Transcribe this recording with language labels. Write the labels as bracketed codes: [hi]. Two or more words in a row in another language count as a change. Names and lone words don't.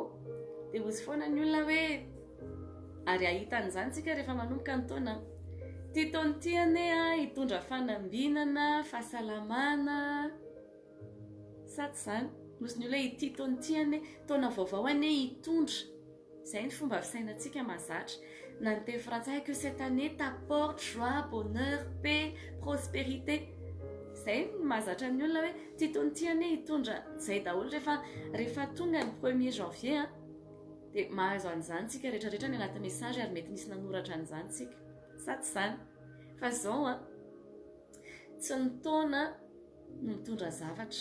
[mg] dia ozy foana ny olona hoe ary ahitan'izany tsika rehefa manomboka ny taona ty taona ity ane hitondra fanambinana fahasalamana sady izany nosy ny olona ity taona ity ane taona vaovao ane hitondra izay ny fomba fisainantsika mahazatra na ny teny frantsay [fr] que cette année t'apporte joie bonheur paix prospérité [mg] izay ny mahazatra ny olona hoe ty taona ity ane hitondra izay daholo rehefa tonga ny 1er janvier dia mahazo an'izany tsika rehetrarehetra ny anaty message ary mety misy nanoratra an'izany tsika sady izany fa zao tsy ny taona no mitondra zavatra.